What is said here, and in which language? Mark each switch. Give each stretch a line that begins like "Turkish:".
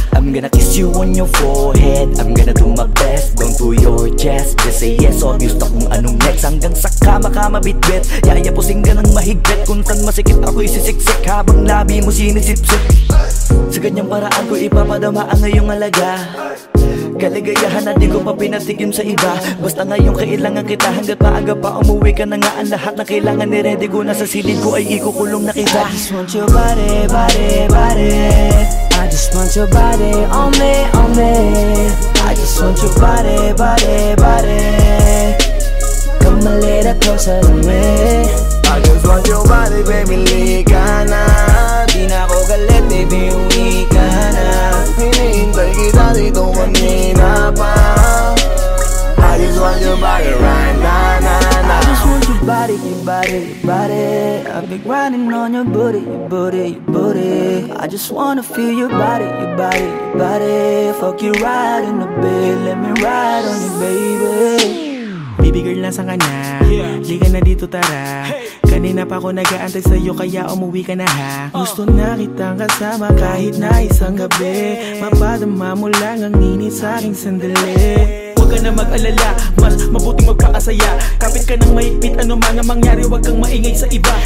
English: I'm gonna kiss you on your forehead. I'm gonna do my best, down to your chest. Just say yes, obvious
Filipino: na kung anong
English: next.
Filipino: Hanggang sa kama ka mabitbit. Yayapusing ka ng mahigpit. Kung saan masikip ako'y sisiksik, habang labi mo sinisipsip. Sa ganyang paraan ko ipapadama ang ngayong alaga. Kaligayahan na di ko pa pinatigim sa iba. Basta ngayon kailangan kita. Hanggat maaga pa umuwi ka na nga. Ang lahat na kailangan ni-ready ko na sa silid ko ay ikukulong na kita.
English: I just want your body, body, body. I just want your body on me, on me. I just want your body, body, body. Come a little closer to me. I just want your body,
Filipino: baby, lika na. Di na ako galit, baby, uwi ka na. Hinihintay kita dito kanina pa.
English: I just want your body right na. I just want your body, your body, your body. I've been grinding on your booty, your booty, your booty. I just wanna feel your body, your body, your body. Fuck you right in the bed, let me ride on you, baby.
Filipino: Baby girl, nasan ka na? Liga na dito, tara. Kanina pa ako nag-aantay sa'yo, kaya umuwi ka na ha. Gusto na kitang kasama kahit na isang gabi. Mapadama mo lang ang init sa'king sandali. Huwag ka na mag-alala, mas mabuting magpakasaya. Kapit ka ng mahigpit, ano mga mangyari, huwag kang maingay sa iba.